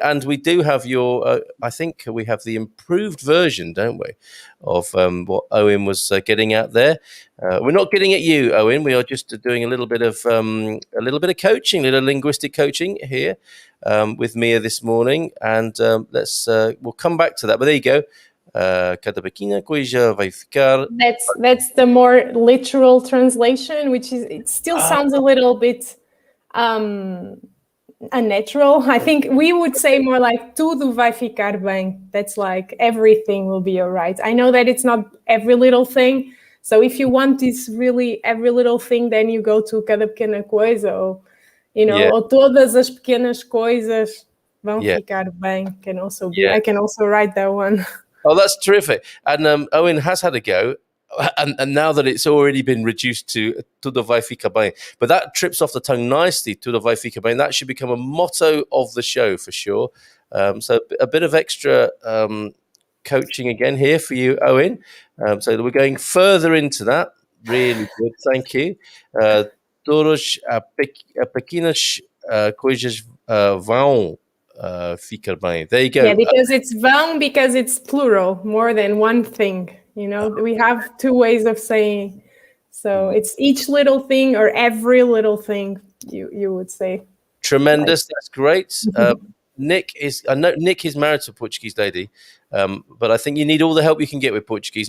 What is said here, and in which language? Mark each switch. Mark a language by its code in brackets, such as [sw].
[en] And we do have I think we have the improved version, don't we, of what Owen was getting at there. We're not getting at you, Owen. We are just doing a little bit of coaching, a little linguistic coaching here with Mia this morning, and we'll come back to that. But there you go. [pt] Cada pequena coisa vai ficar. [en] That's the more literal translation, which is, it still sounds a little bit unnatural. I think we would say more like tudo vai ficar bem. That's like everything will be all right. I know that it's not every little thing. So if you want this really every little thing, then you go to cada pequena coisa, or, ou todas as pequenas coisas vão ficar bem. Can also be. I can also write that one. Oh, that's terrific. And Owen has had a go. And now that it's already been reduced to tudo vai ficar bem, but that trips off the tongue nicely, tudo vai ficar bem. That should become a motto of the show for sure. So a bit of extra coaching again here for you, Owen. So we're going further into that. Really good, thank you. [pt] Todas pequenas coisas vão ficar bem. [en] There you go. Yeah, because because it's plural, more than one thing. We have two ways of saying. So it's each little thing or every little thing, you would say. Tremendous. That's great. I know Nick is married to a Portuguese lady, but I think you need all the help you can get with Portuguese.